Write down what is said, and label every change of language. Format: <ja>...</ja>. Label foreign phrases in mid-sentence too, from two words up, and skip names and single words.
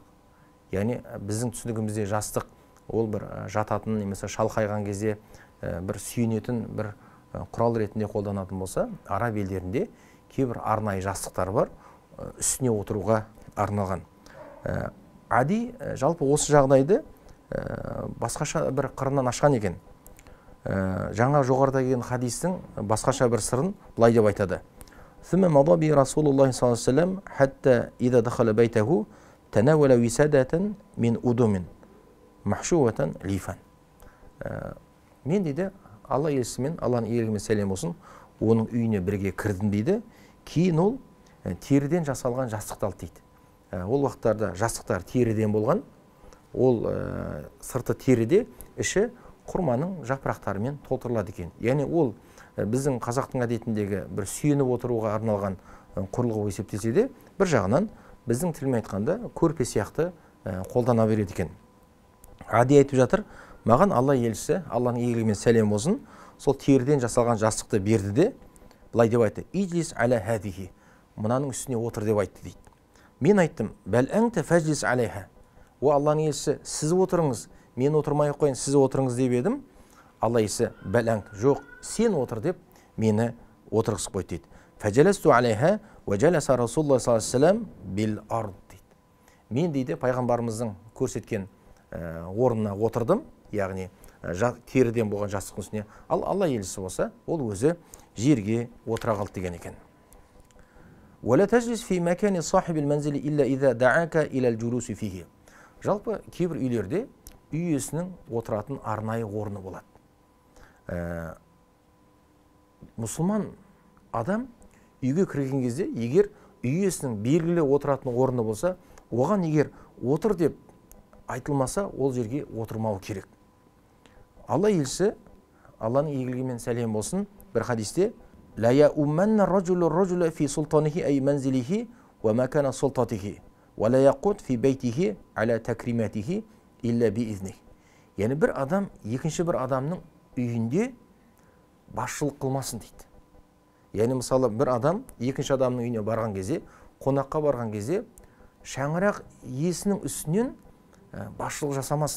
<kk>Яғни біздің түсінігімізде жастық ол бір жататын немесе шалқайған кезде бір сүйенетін бір құрал ретінде қолданатын болса, араб елдерінде кейбір арнайы жастықтар бар, үстіне отыруға арналған. Ади жалпы осы жағдайды басқаша бір қырынан ашқан екен. Жаңа жоғарыда келген хадистің басқаша бір сырын былай деп айтады.</kk> <ar>«ثم مضى بي رسول الله صلى الله عليه وسلم حتى إذا دخل بيته تناول وسادة من أدم محشوة ليفا».</ar> <kk>Мен дейді, Алла елшісімен, Алланың елгімен сәлем болсын, оның үйіне бірге кірдім дейді. Кейін ол теріден жасалған жастықты алды дейді. Ол уақыттарда жастықтар теріден болған. Ол сырты теріде, іші құрманың жапырақтарымен толтырылады екен. Яғни ол біздің қазақтың әдетіндегі бір сүйеніп отыруға арналған құрылғы есептелсе де, бір жағынан біздің тілмен айтқанда көрпе сияқты қолдана береді екен. Ади айтып жатыр, маған Алла елшісі, Алланың игілігімен сәлем болсын, сол теріден жасалған жастықты берді де, былай деп айтты:</kk> <ar>«اجلس على هذه»,</ar> <kk>мынаның үстіне отыр деп айтты дейді. Мен айттым:</kk> <ar>«بل أنت فاجلس عليها».</ar> <kk>О Алланың елшісі, сіз отырыңыз, мен отырмай қойын, сіз отырыңыз деп едім. Алла елшісі:</kk> <ar>«بل أنت»,</ar> <kk>жоқ, сен отыр деп мені отырғызып қойды дейді.</kk> <ar>«فجلست عليها وجلس رسول الله صلى الله عليه وسلم بالأرض» дейді.</ar> <kk>Мен дейді пайғамбарымыздың көрсеткен орнына отырдым, яғни теріден болған жастықтың үстіне. Ал Алла елшісі болса, ол өзі жерге отыра қалды деген екен.</kk> <ar>«ولا تجلس في مكان صاحب المنزل إلا إذا دعاك إلى الجلوس فيه».</ar> <kk>Жалпы кейбір үйлерде үй иесінің отыратын арнайы орны болады. Мұсылман адам үйге кірген кезде, егер үй иесінің белгілі отыратын орны болса, оған егер отыр деп айтылмаса, ол жерге отырмау керек. Алла елшісі, Алланың игілігімен сәлем болсын, бір хадисте:</kk> <ar>«لا يؤمن الرجل الرجل في سلطانه أي منزله ومكان سلطته ولا يقعد في بيته على تكرمته إلا بإذنه».</ar> <kk>Яғни бір адам екінші бір адамның үйінде басшылық қылмасын дейді. Яғни мысалы бір адам екінші адамның үйіне барған кезде, қонаққа барған кезде, шаңырақ иесінің үстінен басшылық жасамасын.</kk>